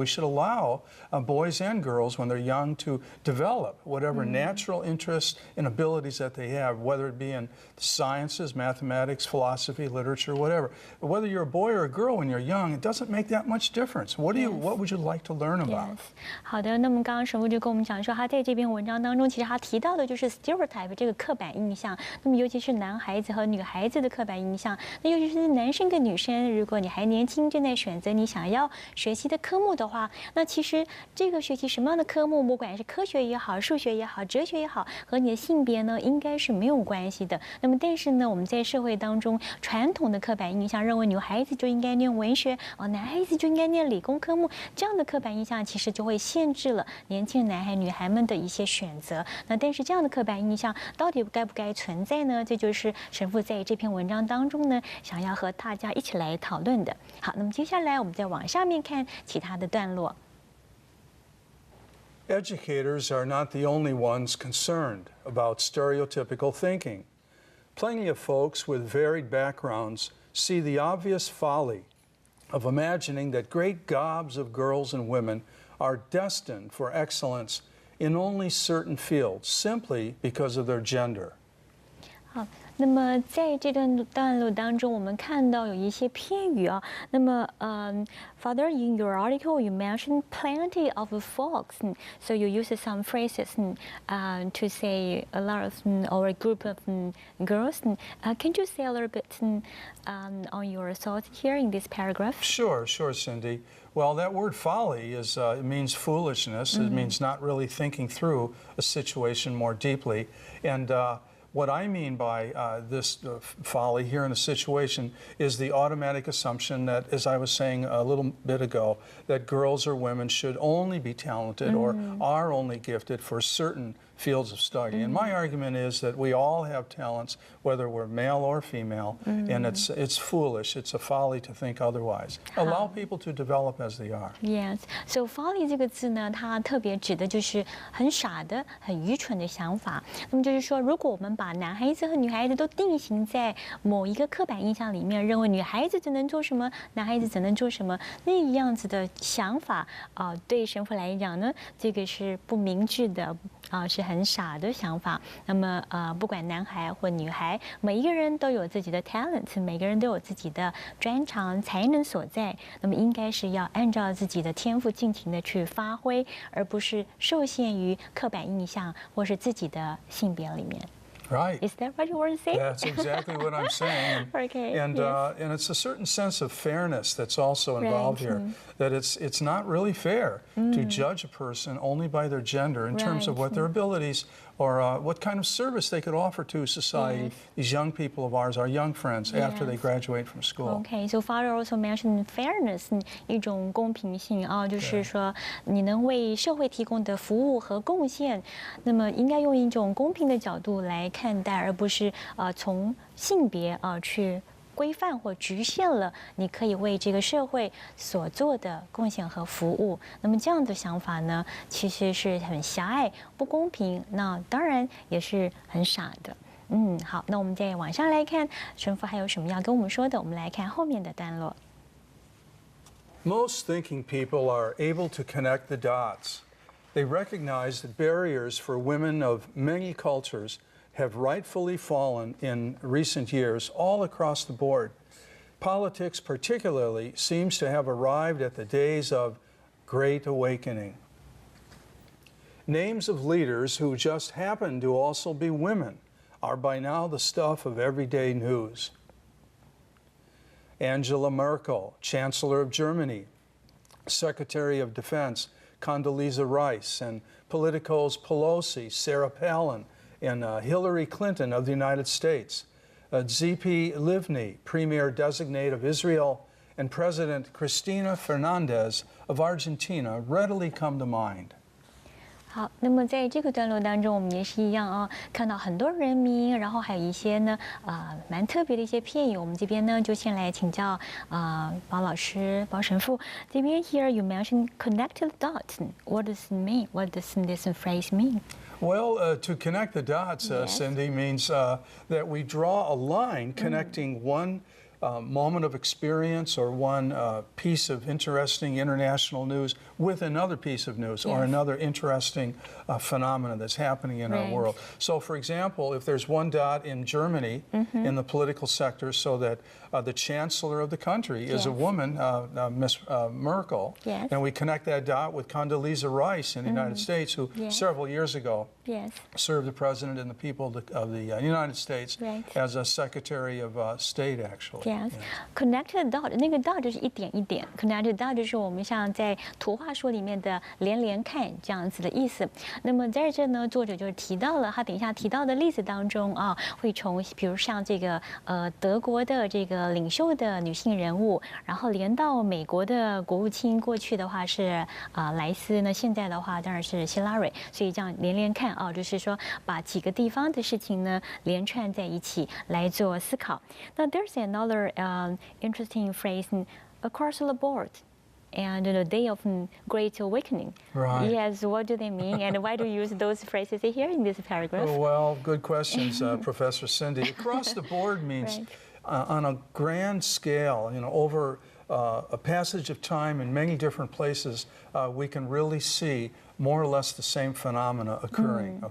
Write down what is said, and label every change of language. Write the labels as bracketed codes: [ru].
[en] We should allow boys and girls, when they're young, to develop whatever natural interests and abilities that they have, whether it be in the sciences, mathematics, philosophy, literature, whatever. Whether you're a boy or a girl when you're young, it doesn't make that much difference. What would you like to learn about? Yes. [zh] 好的，那么刚刚神父就跟我们讲说，他在这篇文章当中，其实他提到的就是 stereotype 这个刻板印象。那么尤其是男孩子和女孩子的刻板印象，那尤其是男生跟女生，如果你还年轻，正在选择你想要学习的科目的话，那其实这个学习什么样的科目，不管是科学也好、数学也好、哲学也好，和你的性别呢，应该是没有关系的。那么但是呢，我们在社会当中传统的刻板印象认为女孩子就应该念文学，男孩子就应该念理工科目，这样的刻板印象其实就会限制了年轻男孩女孩们的一些选择。那但是这样的刻板印象到底该不该存在呢？这就是神父在这篇文章当中呢，想要和大家一起来讨论的。好，那么接下来我们再往上面看其他的段落。 [en] Educators are not the only ones concerned about stereotypical thinking. Plenty of folks with varied backgrounds see the obvious folly of imagining that great gobs of girls and women are destined for excellence in only certain fields simply because of their gender. [zh] 好，那么在这段落当中，我们看到有一些片语啊。 [en] 那么，Father, in your article, you mentioned plenty of folks, so you use some phrases to say a lot of or a group of girls. Can you say a little bit on your thoughts here in this paragraph? Sure, Cindy. Well, that word folly it means foolishness. It means not really thinking through a situation more deeply. And what I mean by this folly here in the situation is the automatic assumption that, as I was saying a little bit ago, that girls or women should only be talented or are only gifted for certain fields of study. And my argument is that we all have talents, whether we're male or female, and it's foolish, it's a folly to think otherwise. Allow people to develop as they are. Yes, so folly [zh] 这个字呢，它特别指的就是很傻的、很愚蠢的想法。那么就是说，如果我们把男孩子和女孩子都定型在某一个刻板印象里面，认为女孩子只能做什么，男孩子只能做什么，那样子的想法对神父来讲呢，这个是不明智的。是很傻的想法。那么不管男孩或女孩，每一个人都有自己的 talent， 每个人都有自己的专长才能所在。那么应该是要按照自己的天赋尽情的去发挥，而不是受限于刻板印象或是自己的性别里面。 [en] Right. Is that what you want to say? That's exactly what I'm saying. Okay. And yes. And it's a certain sense of fairness that's also involved here. That it's not really fair to judge a person only by their gender in terms of what their abilities or what kind of service they could offer to society. These young people of ours, our young friends, after they graduate from school. Okay. So Father also mentioned fairness, [zh] 一种公平性就是说你能为社会提供的服务和贡献，那么应该用一种公平的角度来看待，而不是从性别去规范或局限了你可以为这个社会所做的贡献和服务。那么这样的想法呢，其实是很狭隘、不公平，那当然也是很傻的。好，那我们再往上来看，神父还有什么要跟我们说的？我们来看后面的段落。 [en] Most thinking people are able to connect the dots. They recognize that barriers for women of many cultures have rightfully fallen in recent years all across the board. Politics particularly seems to have arrived at the days of great awakening. Names of leaders who just happen to also be women are by now the stuff of everyday news. Angela Merkel, Chancellor of Germany, Secretary of Defense Condoleezza Rice, and Politico's Pelosi, Sarah Palin, and Hillary Clinton of the United States, Tzipi Livni, Premier Designate of Israel, and President Cristina Fernandez of Argentina readily come to mind. [zh] 好，那么在这个段落当中，我们也是一样看到很多人名，然后还有一些呢蛮特别的一些片语。我们这边呢就先来请教包老师、包神父这边。 [en] Here you mentioned connected dots. What does it mean? What does this phrase mean? Well, to connect the dots, Cindy, means that we draw a line connecting one moment of experience or one piece of interesting international news with another piece of news or another interesting phenomenon that's happening in our world. So, for example, if there's one dot in Germany in the political sector, so that the chancellor of the country is a woman, Miss Merkel, and we connect that dot with Condoleezza Rice in the United States, who several years ago served the president and the people of the United States as a Secretary of State, actually. [zh] Yes, connected dot 那个 dot 就是一点一点 ，connected dot 就是我们像在图画书里面的连连看这样子的意思。那么在这呢，作者就是提到了他等一下提到的例子当中会从比如像这个德国的这个领袖的女性人物，然后连到美国的国务卿，过去的话是莱斯，那现在的话当然是希拉蕊，所以这样连连看就是说把几个地方的事情呢连串在一起来做思考。 [en] 那 there's another interesting phrase across the board. And the day of great awakening. Right. Yes, what do they mean, and why do you use those phrases here in this paragraph? Well, good questions, Professor Cindy. Across the board means on a grand scale, over a passage of time in many different places, we can really see more or less the same phenomena occurring.